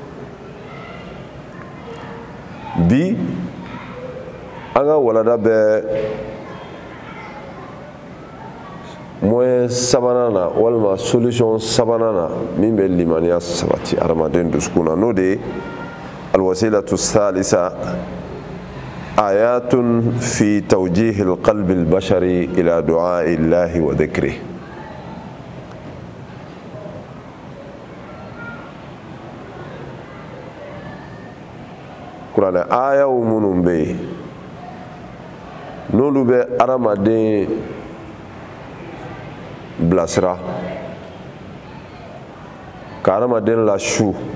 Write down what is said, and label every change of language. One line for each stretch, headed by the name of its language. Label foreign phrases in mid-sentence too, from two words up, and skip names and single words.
Bambara: Bi an ka walanda bɛ moyen 3nan na walima solution 3nan na min bɛ limaniya sabati adamaden dusukun na, n'o de ye
Arabic: الوسيلة الثالثة آيات في توجيه القلب البشري إلى دعاء الله وذكره.
Bambara: Kuranɛ ayaw minnu bɛ yen n'olu bɛ adamaden bilasira ka adamaden la su